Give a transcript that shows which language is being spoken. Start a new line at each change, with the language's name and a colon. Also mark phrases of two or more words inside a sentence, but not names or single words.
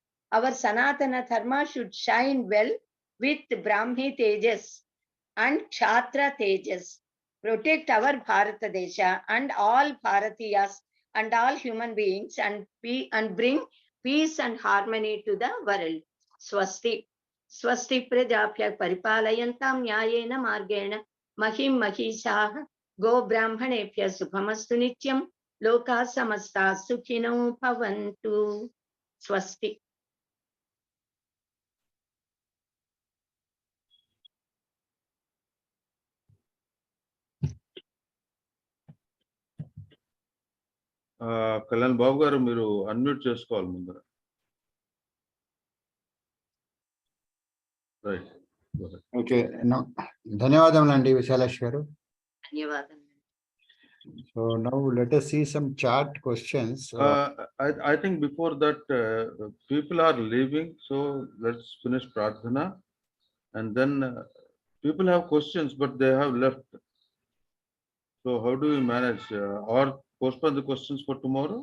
English: Our
Sanskrit: सनातन धर्म
English: should shine well with
Sanskrit: ब्राह्मी तेजस्
English: and
Sanskrit: क्षत्रिय तेजस्.
English: Protect our
Sanskrit: भारत देश
English: and all Bharatiyas and all human beings and bring peace and harmony to the world.
Sanskrit: Swasti. स्वस्ति प्रजाभ्यः परिपालयन्तां न्यायेन मार्गेण महीं महीशाः गो ब्राह्मणेभ्यः शुभमस्तु नित्यं लोका समस्ता सुखिनो भवन्तु. Swasti.
Telugu: కళ్యాణ్ బాబు గారు మీరు అన్మ్యూట్ చేసుకోవాలి ముందర. రైట్. ఓకే, ధన్యవాదములండి విశాలాక్షి గారు. ధన్యవాదాలు.
English: So now let us see some chart questions. I think before that people are leaving, so let's finish Pradhana and then people have questions but they have left. So how do we manage or postpone the questions for tomorrow?